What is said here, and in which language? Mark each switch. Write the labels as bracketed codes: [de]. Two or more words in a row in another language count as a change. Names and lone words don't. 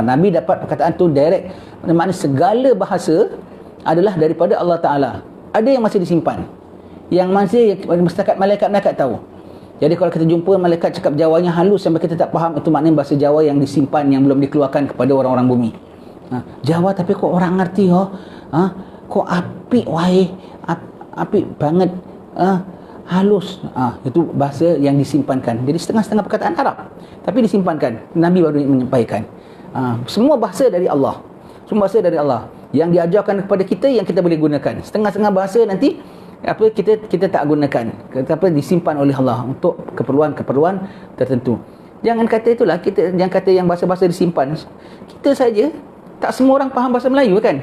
[ms] Nabi dapat perkataan tu direct. Maknanya segala bahasa adalah daripada Allah Ta'ala. Ada yang masih disimpan. Yang masih setakat malaikat tahu. Jadi kalau kita jumpa malaikat cakap Jawanya halus sampai kita tak faham, itu maknanya bahasa Jawa yang disimpan, yang belum dikeluarkan kepada orang-orang bumi. Jawa tapi [jv] kok orang ngerti kok apik [ms] wahai, [jv] apik banget, [ms] halus. Itu bahasa yang disimpankan. Jadi setengah-setengah perkataan Arab tapi disimpankan. Nabi baru menyampaikan. Semua bahasa dari Allah. Semua bahasa dari Allah yang diajarkan kepada kita, yang kita boleh gunakan. Setengah-setengah bahasa nanti kita tak gunakan, tapi disimpan oleh Allah untuk keperluan-keperluan tertentu. Jangan kata itulah, jangan kata yang bahasa-bahasa disimpan. Kita saja tak semua orang faham bahasa Melayu kan.